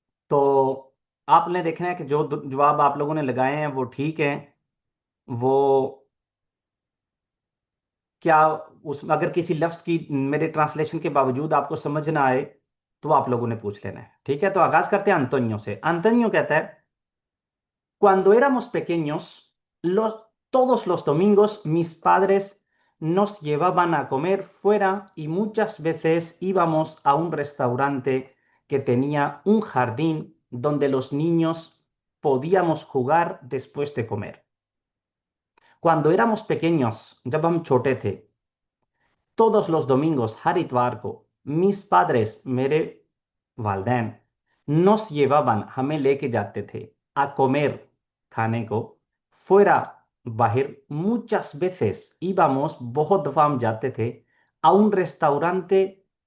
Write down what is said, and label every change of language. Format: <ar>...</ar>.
<hi>तो आपने देखना है कि जो जवाब आप लोगों ने लगाए हैं वो ठीक हैं। वो क्या, उस अगर किसी लफ्ज की मेरे ट्रांसलेशन के बावजूद आपको समझ ना आए तो आप लोगों ने पूछ लेना है। ठीक है, तो आगाज करते हैं अंतोनियो से। अंतोनियो कहता है,</hi> <es>cuando éramos pequeños, todos los domingos mis padres nos llevaban a comer fuera y muchas veces íbamos a un restaurante que tenía un jardín donde los niños podíamos jugar después de comer. Cuando éramos pequeños,</es> <hi>जब हम छोटे थे,</hi> <es>todos los domingos,</es> <hi>हर इतवार को,</hi> <es>mis padres,</es> <hi>मेरे वालदैन,</hi> <es>nos llevaban,</es> <hi>हमें लेके जाते थे,</hi> <es>a comer,</es> <hi>खाने को,</hi> <es>fuera,</es> <hi>बाहर,</hi> <es>muchas veces, íbamos,</es> <hi>बहुत दफा हम जाते थे,</hi> <es>a un restaurante,</es>